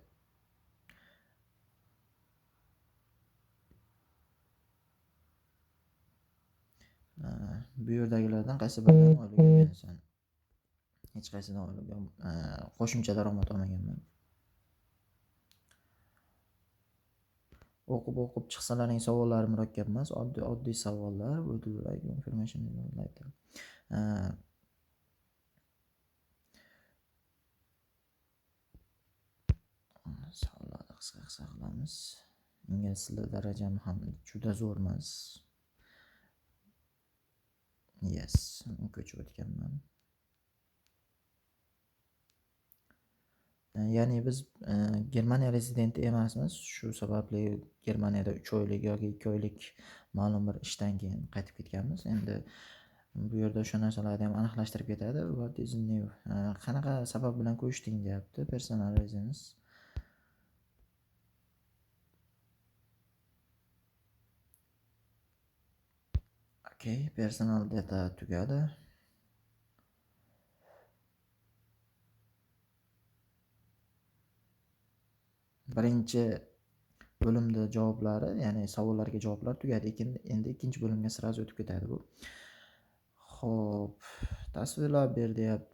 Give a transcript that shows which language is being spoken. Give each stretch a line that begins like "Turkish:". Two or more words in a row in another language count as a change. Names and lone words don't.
Uzbek: Boshqa Bu yerdagilardan qaysi biridan oylik olgansan? Hech qaysidan oylik qo'shimcha daromad olmaganman. O'qib chiqsalaring savollari murakkab emas, oddiy savollar.
English: Would you like information later?
Uzbek: Savollarni qisqa qilamiz. Ingliz tili darajam ham juda zo'r emas. Yes, ko'chib o'tganman. Ya'ni biz Germaniya rezidenti emasmiz. Shu sababli Germaniyada 3 oylik yoki 2 oylik ma'lum bir ishdan keyin qaytib ketganmiz. Endi bu yerda o'sha narsalarni ham aniqlashtirib ketadi.
English: What is new?
Uzbek: Qanaqa sabab bilan qo'yishding deyapti.
English: Personal reasons. Okay, personal data tugadi.
Uzbek: Birinchi bo'limda javoblari, ya'ni savollarga javoblar tugadi. Endi ikkinchi bo'limga sirazi o'tib ketadi bu. Xo'p, tasvirlab ber deyapti.